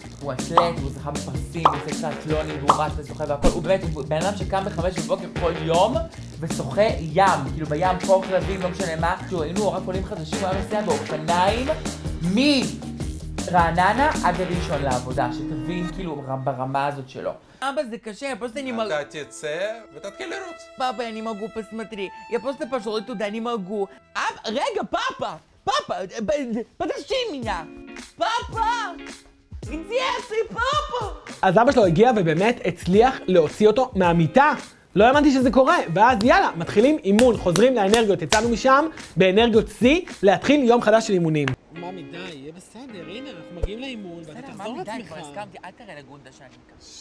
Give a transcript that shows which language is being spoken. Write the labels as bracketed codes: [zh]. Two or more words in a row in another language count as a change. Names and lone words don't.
[he] הוא זכה בפרסים, הוא עושה טריאתלונים, והוא רץ ושוחה והכל. הוא באמת, הוא בן אדם שקם ב5 בבוקר כל יום ושוחה ים. כאילו בים, פה כלבים, לא משנה מה. כאילו, היינו רק עולים חדשים, הוא היה נוסע באופניים מרעננה עד ראשון לעבודה, שתבין כאילו ברמה הזאת שלו. אבא, זה קשה, [ru] просто не могу. [he] אתה תצא ותתחיל לרוץ. [ru] Папа, я не могу, посмотри. Я просто пошел туда, не могу. Рега, папа! Папа, подожди меня! Папа! где ты, папа? [he] אז אבא שלו הגיע ובאמת הצליח להוציא אותו מהמיטה. לא האמנתי שזה קורה, ואז יאללה, מתחילים אימון, חוזרים לאנרגיות. יצאנו משם באנרגיות C להתחיל יום חדש של אימונים. ממי, די, יהיה בסדר, הנה, אנחנו מגיעים לאימון, ואתה תחזור לעצמך. די, כבר הסכמתי, אל תראה לגונדה שאני מכאן.